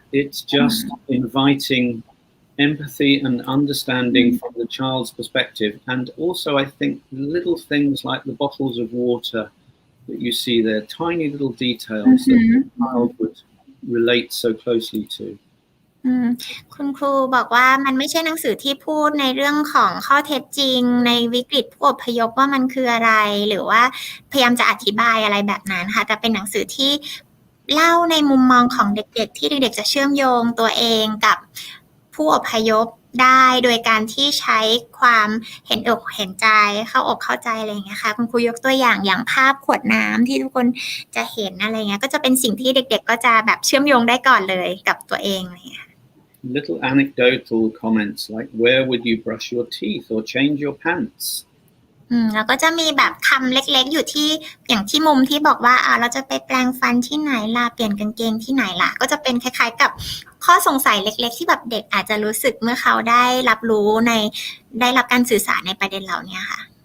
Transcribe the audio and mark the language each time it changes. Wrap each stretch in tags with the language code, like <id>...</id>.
<en>It's just inviting empathy and understanding from the child's perspective. And also, I think little things like the bottles of water that you see there, tiny little details that the child would relate so closely to.</en> <th>คุณครูบอกว่ามันไม่ใช่หนังสือที่พูดในเรื่องของข้อเท็จจริงในวิกฤตผู้อพยพว่ามันคืออะไรหรือว่าพยายามจะอธิบายอะไรแบบนั้นค่ะแต่เป็นหนังสือที่เล่าในมุมมองของเด็กๆที่เด็กๆจะเชื่อมโยงตัวเองกับผู้อพยพได้โดยการที่ใช้ความเห็นอกเห็นใจเข้าอกเข้าใจอะไรอย่างเงี้ยค่ะคุณครูยกตัวอย่างภาพขวดน้ำที่ทุกคนจะเห็นอะไรเงี้ยก็จะเป็นสิ่งที่เด็กๆก็จะแบบเชื่อมโยงได้ก่อนเลยกับตัวเองอะไรเงี้ย</th> <en>Little anecdotal comments like where would you brush your teeth or change your pants</en> <th>แล้วก็จะมีแบบคำเล็กๆอยู่ที่อย่างที่มุมที่บอกว่าเราจะไปแปรงฟันที่ไหนล่ะเปลี่ยนกางเกงที่ไหนล่ะก็จะเป็นคล้ายๆกับข้อสงสัยเล็กๆที่แบบเด็กอาจจะรู้สึกเมื่อเขาได้รับรู้ได้รับการสื่อสารในประเด็นเหล่านี้ค่ะ</th>